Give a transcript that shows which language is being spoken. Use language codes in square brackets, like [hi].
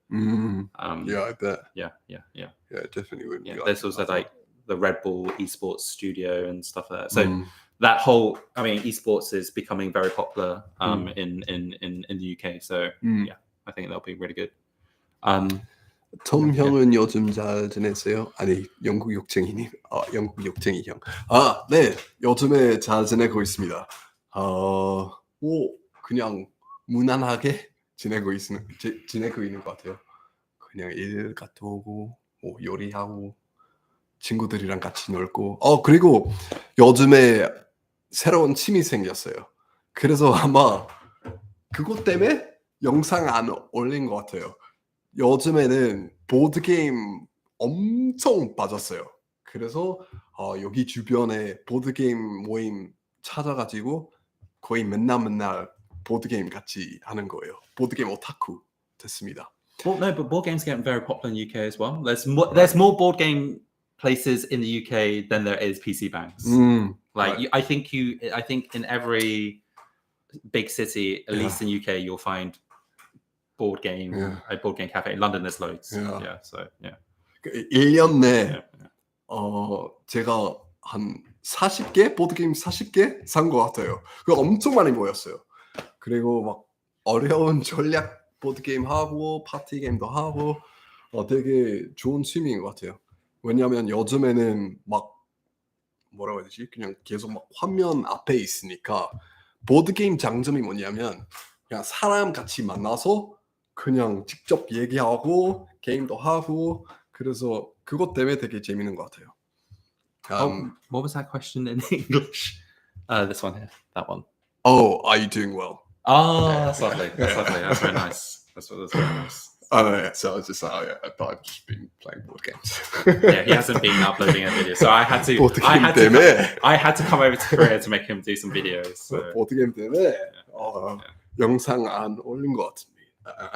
[en] Yeah, I bet. Yeah. Yeah, it definitely would. Yeah, there's also like the Red Bull esports studio and stuff like that. So that whole, esports is becoming very popular in the UK. So yeah, I think that'll be really good. [ko] 톰 형은 요즘 잘 지내세요? 아니 영국욕쟁이님, 영국욕쟁이 형. 네, 요즘에 잘 지내고 있습니다. 뭐 그냥 무난하게 지내고 있는 것 같아요. 그냥 일 갔다 오고, 뭐 요리하고, 친구들이랑 같이 놀고 그리고 요즘에 새로운 취미 생겼어요. 그래서 아마 그것 때문에 영상 안 올린 것 같아요. 요즘에는 보드게임 엄청 빠졌어요. 그래서 여기 주변에 보드게임 모임 찾아가지고 거의 맨날 보드게임 같이 하는 거예요. 보드게임 오타쿠 됐습니다. [en] Well, no, but board games are getting very popular in the UK as well. There's more board game places in the UK than there is PC banks. Like right. I think in every big city, at least in UK, you'll find board game a board game cafe. In London, there's loads. Yeah. So yeah. [ko] 1년 내 [en] Yeah. [ko] 제가 한 40개 보드게임 40개 산 것 같아요. 그거 엄청 많이 모였어요. 그리고 막 어려운 전략 보드게임 하고 파티 게임도 하고 되게 좋은 취미인 것 같아요. 왜냐하면 요즘에는 막 뭐라고 해야 되지? 그냥 계속 막 화면 앞에 있으니까 보드게임 장점이 뭐냐면 그냥 사람 같이 만나서 그냥 직접 얘기하고 게임도 하고 그래서 그것 때문에 되게 재밌는 것 같아요. [en] What was that question in English? This one here. That one. Are you doing well? Oh, that's lovely. That's lovely. That's very nice. That's very nice. Yeah. So I was just I thought I've just been playing board games. Yeah, he hasn't been uploading a video, so I had to come over to Korea to make him do some videos. So. [ko] 보드게임 때문에 영상 안 올린 것 같습니다.